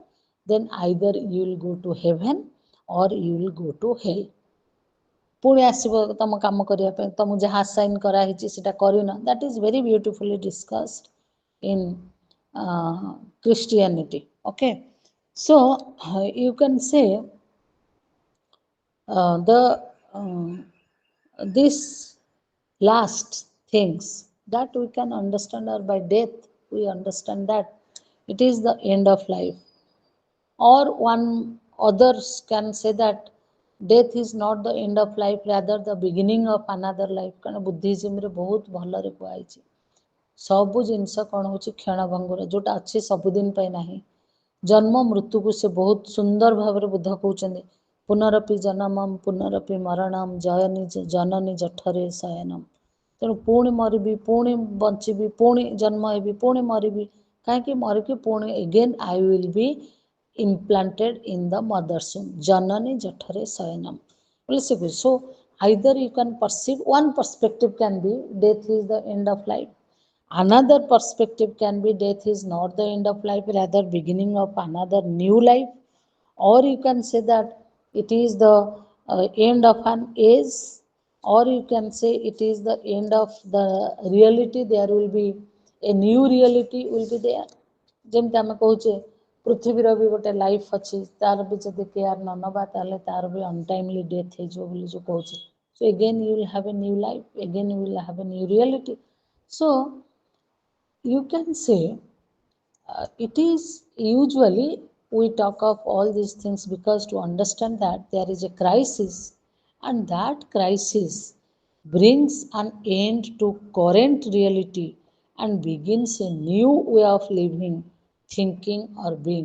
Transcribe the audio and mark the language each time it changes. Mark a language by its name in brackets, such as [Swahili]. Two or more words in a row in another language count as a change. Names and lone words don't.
[English] Then either you will go to heaven or you will go to hell. [Odia] ପୁଣି ଆସିବ ତମ କାମ କରିବା ପାଇଁ, ତମକୁ ଯାହା ଆସାଇନ୍ କରାହେଇଛି ସେଟା କରିନ। [English] That is very beautifully discussed in Christianity. Okay, so you can say the this last things that we can understand, or by death we understand that it is the end of life, or one others can say that death is not the end of life, rather the beginning of another life, [Odia] କାରଣ ବୁଦ୍ଧିଜିମରେ ବହୁତ ଭଲରେ କୁହାଯାଇଛି ସବୁ ଜିନିଷ କ'ଣ ହେଉଛି କ୍ଷଣଭଙ୍ଗୁର, ଯୋଉଟା ଅଛି ସବୁଦିନ ପାଇଁ ନାହିଁ। ଜନ୍ମ ମୃତ୍ୟୁକୁ ସେ ବହୁତ ସୁନ୍ଦର ଭାବରେ ବୁଦ୍ଧ କହୁଛନ୍ତି, [Sanskrit] ପୁନରପି ଜନମମ୍ ପୁନରପି ମରଣମ୍ ଜୟନି ଜନନୀ ଜଠରେ ଶୟନମ୍। [Odia] ତେଣୁ ପୁଣି ମରିବି, ପୁଣି ବଞ୍ଚିବି, ପୁଣି ଜନ୍ମ ହେବି, ପୁଣି ମରିବି, କାହିଁକି ମରିକି ପୁଣି [English] again I will be implanted in the mother's womb, [Sanskrit] जननी जठरे शयनम्, [Odia] ବୋଲି ସେ କହୁଛି। [English] So either you can perceive, one perspective can be death is the end of life, another perspective can be death is not the end of life, rather beginning of another new life, or you can say that it is the end of an age, or you can say it is the end of the reality, there will be a new reality will be there। [Odia] ଯେମିତି ଆମେ କହୁଛେ ପୃଥିବୀର ବି ଗୋଟେ ଲାଇଫ୍ ଅଛି, ତାର ବି ଯଦି କେୟାର ନ ନେବା ତାହେଲେ ତାର ବି [English] untimely death [Odia] ହେଇଯିବ ବୋଲି ଯେଉଁ କହୁଛି। [English] So again you will have a new life, again you will have a new reality. So you can say it is usually we talk of all these things because to understand that there is a crisis, and that crisis brings an end to current reality and begins a new way of living, thinking, or being.